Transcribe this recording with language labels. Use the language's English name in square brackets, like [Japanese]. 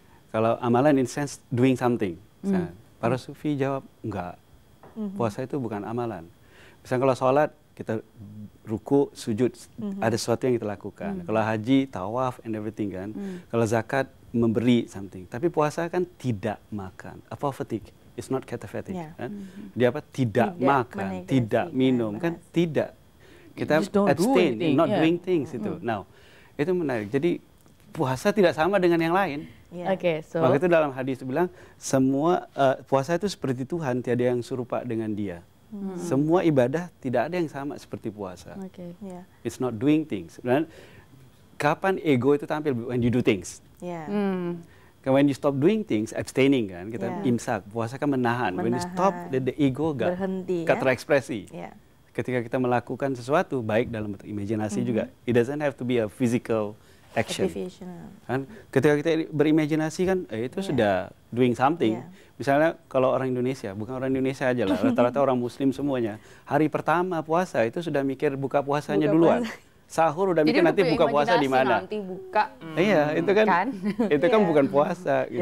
[Indonesian] Kalau amalan [English] in sense doing something. [Indonesian] Para sufi jawab enggak. Puasa itu bukan amalan. Misalnya kalau sholat kita ruku, sujud, ada sesuatu yang kita lakukan. Kalau haji, tawaf, [English] and everything [Indonesian] kan. Kalau zakat, memberi something. Tapi puasa kan tidak makan. [English] Apophatic, it's not katafatic. [Indonesian] Kan? Dia apa? Tidak makan, tidak minum. Kan tidak. [English] Kita abstain, not doing things itu. Now, [Indonesian] itu menarik. Jadi puasa tidak sama dengan yang lain. Maka itu dalam hadis itu bilang, semua puasa itu seperti Tuhan, tiada yang serupa dengan dia. Semua ibadah tidak ada yang sama seperti puasa. [English] It's not doing things. [Indonesian] Dan kapan ego itu tampil? [English] When you do things. When you stop doing things, abstaining kan, [Indonesian] kita imsak. Puasa kan menahan. [English] When you stop, the ego [Indonesian] gak terekspresi. Ketika kita melakukan sesuatu, baik dalam bentuk imajinasi juga. [English] It doesn't have to be a physical action. [Indonesian] Kan? Ketika kita berimajinasi kan, itu sudah [English] doing something. [Indonesian] Misalnya kalau orang Indonesia, bukan orang Indonesia aja lah, rata-rata orang Muslim semuanya, hari pertama puasa itu sudah mikir buka puasanya duluan. Sahur udah mikir nanti buka puasa di mana. Nanti buka. Iya, itu kan itu kan bukan puasa gitu.